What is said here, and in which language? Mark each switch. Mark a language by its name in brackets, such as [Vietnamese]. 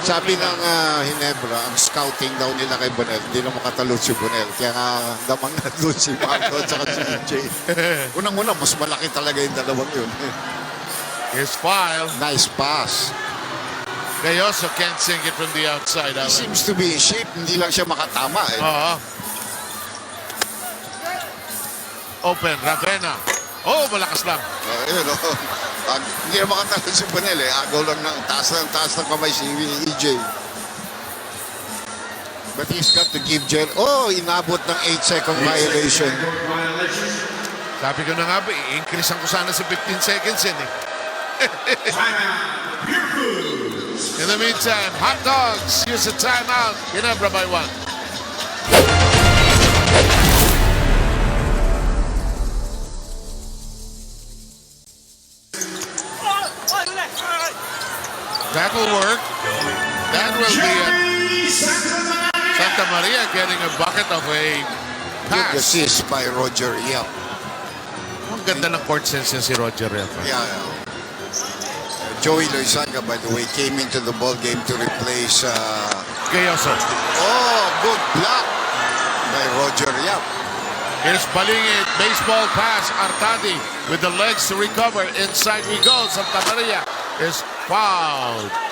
[Filipino] Sabi ng Ginebra, ang scouting daw nila kay Bonel, hindi na makatalo si Bonel. Kaya nga, damang na doon si Marco at saka si EJ. Unang-una, mas malaki talaga yung dalawang yun. [English] Here's File. Nice pass. They also can't sink it from the outside. He seems to be in shape. [Filipino] Hindi lang siya makatama. Open, Ravena. Oh, malakas lang. Ayun, hindi na makatalo si Bonel eh. Agaw lang ng taas ng kamay si EJ. [English] But he's got to give [Filipino] inabot ng [English] 8-second violation. [Filipino] Sabi ko na nga ba, i-increase ko sana sa 15 seconds yan eh. [English] In the meantime, Hot Dogs use a timeout. Ginebra by 1. That will work. That will be it. Santa Maria getting a bucket of a Good pass. assist by Roger Yap. [Filipino] Ang ganda ng court sense niya si Roger Yap. [English] Yeah. Joey Loizaga, by the way, came into the ball game to replace Gayoso. good block by Roger Yap. Here's Balingit, baseball pass. Artadi with the legs to recover. Inside we go. Santa Maria is fouled.